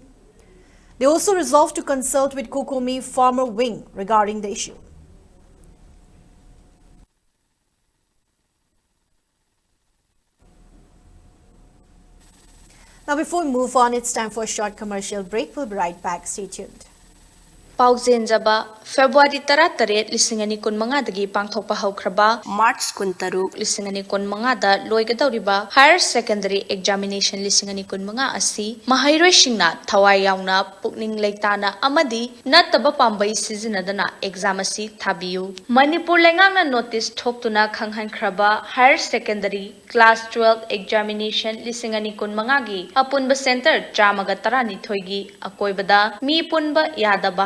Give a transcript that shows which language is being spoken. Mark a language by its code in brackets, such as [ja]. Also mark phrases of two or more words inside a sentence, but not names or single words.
[en] They also resolved to consult with Kokomi Farmer Wing regarding the issue. Now, before we move on, it's time for a short commercial break. We'll be right back. Stay tuned. [mni] Pauzenjaba February 13 lisingani kun manga dagi pangthokpa haukraba March kun taruk lisingani kun manga da loigadawriba [en] higher secondary examination [mni] lisingani kun manga asi mahairoi singna thawai yauna pukning leitana amadi nataba pambai sizinadana exam asi thabiyu Manipur lengangna notice thoktuna khanghan khraba [en] higher secondary class 12 examination [mni] lisingani kun manga gi apunba center chamaga tarani thoigi akoibada mi punba yadaba